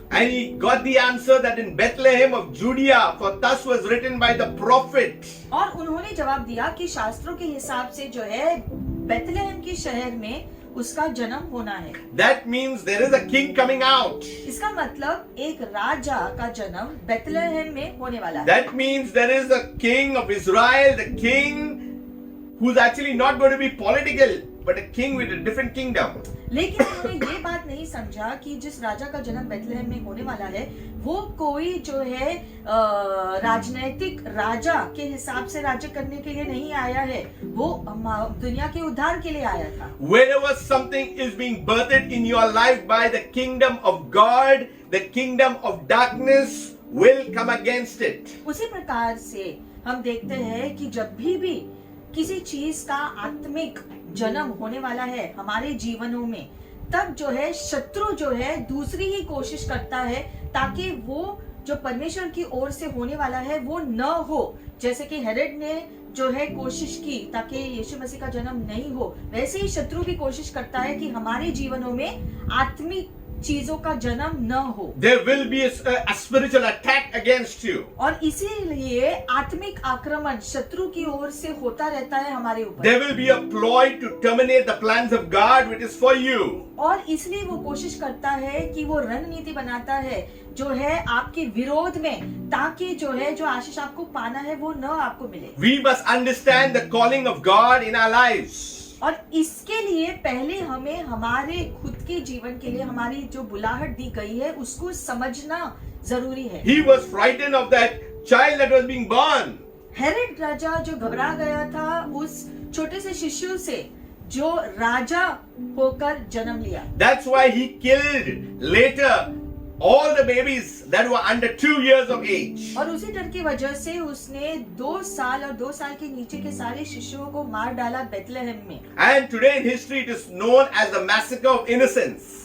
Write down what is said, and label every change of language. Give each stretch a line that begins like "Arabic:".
English: And he got the answer that in Bethlehem of Judea, for thus was written by the prophet.
Hindi: और उन्होंने जवाब दिया कि शास्त्रों के हिसाब से जो है बेथलेहम के शहर में उसका जन्म होना है।
English: That means there is a king coming out.
Hindi: इसका मतलब एक राजा का जन्म बेथलेहम में होने वाला है।
English: That means there is a king of Israel, the king who's actually not going to be political, but a king with a different kingdom.
Hindi: लेकिन उन्होंने ये बात नहीं समझा कि जिस राजा का जन्म बेथलेहम में होने वाला है वो कोई जो है राजनैतिक राजा के हिसाब से राज्य करने के लिए नहीं आया है, वो दुनिया के उद्धार के लिए आया था।
English: Whenever something is being birthed in your life by the kingdom of God, the kingdom of darkness will come against it.
Hindi: उसी प्रकार से हम देखते हैं कि जब भी किसी चीज का आत्मिक जन्म होने वाला है हमारे जीवनों में, तब जो है शत्रु जो है दूसरी ही कोशिश करता है ताकि वो जो परमेश्वर की ओर से होने वाला है वो न हो। जैसे कि हेरोड ने जो है कोशिश की ताकि यीशु मसीह का जन्म नहीं हो, वैसे ही शत्रु भी कोशिश करता है कि हमारे जीवनों में आत्मिक चीजों का जन्म न हो।
English: There will be a spiritual attack against you.
Hindi: और इसीलिए आत्मिक आक्रमण शत्रु की ओर से होता रहता है हमारे ऊपर।
English: There will be a ploy to terminate the plans of God which is for you.
Hindi: और इसलिए वो कोशिश करता है कि वो रणनीति बनाता है जो है आपके विरोध में, ताकि जो है जो आशीष आपको पाना है वो न आपको मिले।
English: We must understand the calling of God in our lives.
Hindi: और इसके लिए पहले हमें हमारे खुद के जीवन के लिए हमारी जो बुलाहट दी गई है उसको समझना जरूरी है।
English: He was frightened of that child that was being born.
Hindi: Herod राजा जो घबरा गया था उस छोटे से शिशु से जो राजा होकर जन्म लिया।
English: That's why he killed later all the babies that were under 2 years of age.
Hindi: और उसी डर की वजह से उसने 2 साल और 2 साल के नीचे के सारे शिशुओं को मार डाला बेथलेहम में।
English: And today in history it is known as the massacre of innocents.